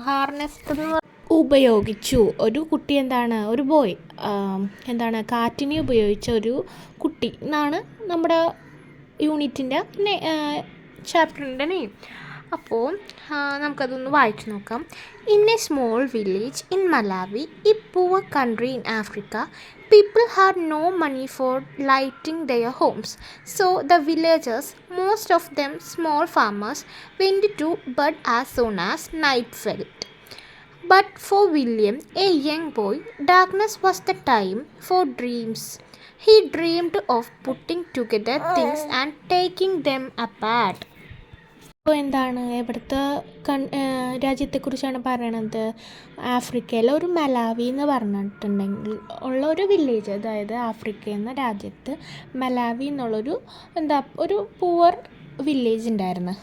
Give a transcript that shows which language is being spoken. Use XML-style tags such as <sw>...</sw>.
<ml>ഹാർനസ്ഡ് എന്ന് ഉപയോഗിച്ചു ഒരു കുട്ടി, ഒരു ബോയ് കാറ്റിനെ ഉപയോഗിച്ച ഒരു കുട്ടി എന്നാണ് നമ്മുടെ യൂണിറ്റിൻ്റെ ചാപ്റ്ററിൻ്റെ നെയിം. അപ്പോൾ നമുക്കതൊന്ന് വായിച്ചു നോക്കാം.</ml> <en>In a small village in Malawi, a poor country in Africa, people had no money for lighting their homes. So the villagers, most of them small farmers, went to bed as soon as night fell. But for William, a young boy, darkness was the time for dreams. He dreamed of putting together things and taking them apart.</en> <ml>ഇപ്പോൾ ഇവിടുത്തെ രാജ്യത്തെക്കുറിച്ചാണ് പറയണത്. ആഫ്രിക്കയിലെ ഒരു Malawi എന്ന് പറഞ്ഞിട്ടുണ്ടെങ്കിൽ ഉള്ള ഒരു village, അതായത് ആഫ്രിക്ക എന്ന രാജ്യത്ത് മലാവി എന്നുള്ളൊരു ഒരു പുവർ വില്ലേജ് ഉണ്ടായിരുന്നു.</ml>